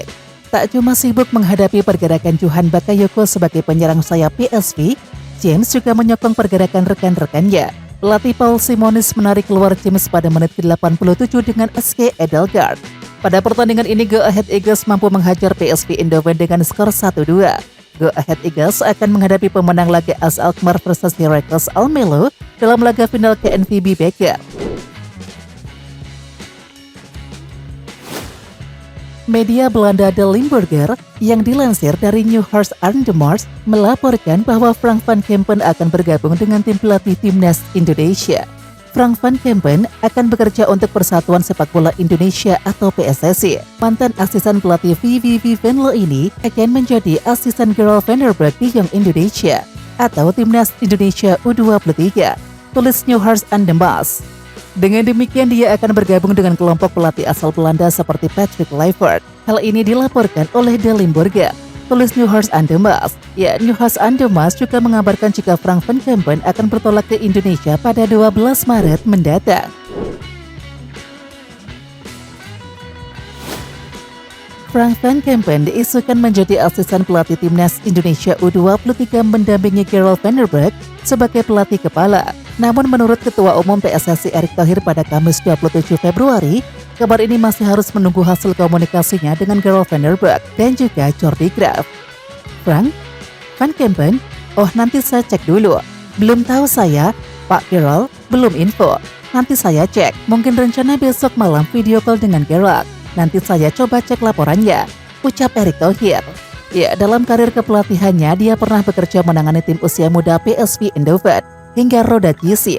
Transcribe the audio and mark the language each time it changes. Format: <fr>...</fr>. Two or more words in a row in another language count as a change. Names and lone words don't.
<id>Tak cuma sibuk menghadapi pergerakan Johan Bakayoko sebagai penyerang sayap PSV, James juga menyokong pergerakan rekan-rekannya. Pelatih Paul Simonis menarik keluar James pada menit ke-87 dengan SK Edelgard. Pada pertandingan ini Go Ahead Eagles mampu menghajar PSV Eindhoven dengan skor 1-2. Go Ahead Eagles akan menghadapi pemenang laga AS Alkmaar versus Heracles Almelo dalam laga final KNVB Beker. Media Belanda De Limburger yang dilansir dari Nieuwsblad Arnhem melaporkan bahwa Frank van Kempen akan bergabung dengan tim pelatih timnas Indonesia. Frank van Kempen akan bekerja untuk Persatuan Sepak Bola Indonesia atau PSSI. Mantan asisten pelatih VVV Venlo ini akan menjadi asisten Gerald van der Berg di Young Indonesia atau timnas Indonesia U23. Tulis Nieuwsblad Arnhem. Dengan demikian dia akan bergabung dengan kelompok pelatih asal Belanda seperti Patrick Kluivert. Hal ini dilaporkan oleh De Limburger. Tulis Nieuwsblad Arnhem. Ya, Nieuwsblad Arnhem juga mengabarkan jika Frank van Kempen akan bertolak ke Indonesia pada 12 Maret mendatang. Frank van Kempen diisukan menjadi asisten pelatih timnas Indonesia U23 mendampingi Gerald van der Berg sebagai pelatih kepala. Namun menurut Ketua Umum PSSI Erick Thohir pada Kamis 27 Februari, kabar ini masih harus menunggu hasil komunikasinya dengan Gerald van der Berg dan juga Jordi Graaf. Frank van Kempen, oh nanti saya cek dulu. Belum tahu saya, Pak Gerald, belum info. Nanti saya cek, mungkin rencana besok malam video call dengan Gerald. Nanti saya coba cek laporannya, ucap Erick Thohir. Ya, dalam karir kepelatihannya, dia pernah bekerja menangani tim usia muda PSV Eindhoven hingga Roda JC.</id>